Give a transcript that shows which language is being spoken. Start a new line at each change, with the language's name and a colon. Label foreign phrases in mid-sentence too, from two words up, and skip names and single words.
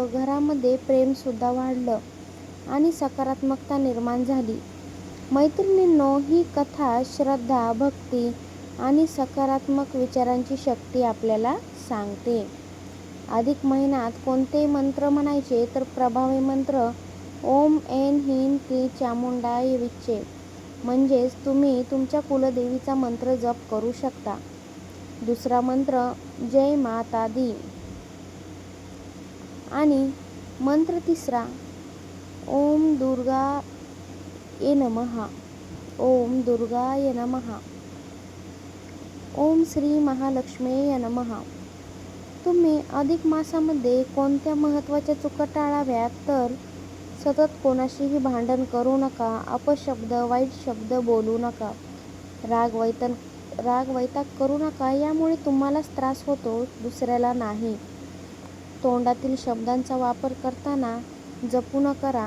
Marathi: घरामध्ये प्रेमसुद्धा वाढलं आणि सकारात्मकता निर्माण झाली. मैत्रिणींनो, ही कथा श्रद्धा, भक्ती आणि सकारात्मक विचारांची शक्ती आपल्याला सांगते. अधिक महिन्यात कोणते मंत्र म्हणायचे? तर प्रभावी मंत्र
Sanskrit: ओम ऐं ह्रीं क्लीं चामुंडाय विच्चे
Marathi: म्हणजेच तुम्ही तुमच्या कुलदेवीचा मंत्र जप करू शकता. दुसरा मंत्र
Hindi: जय माता दी
Marathi: आणि मंत्र तिसरा
Sanskrit: ओम दुर्गाय नमः. ओम दुर्गाय नमः. ओम श्री महालक्ष्मीय नमः.
Marathi: तुम्ही अधिक मासामध्ये कोणत्या महत्त्वाच्या चुका टाळाव्यात? तर सतत कोणाशीही भांडण करू नका. अपशब्द, वाईट शब्द बोलू नका. राग वैताग करू नका. यामुळे तुम्हालाच त्रास होतो, दुसऱ्याला नाही. तोंडातील शब्दांचा वापर करताना जपून करा.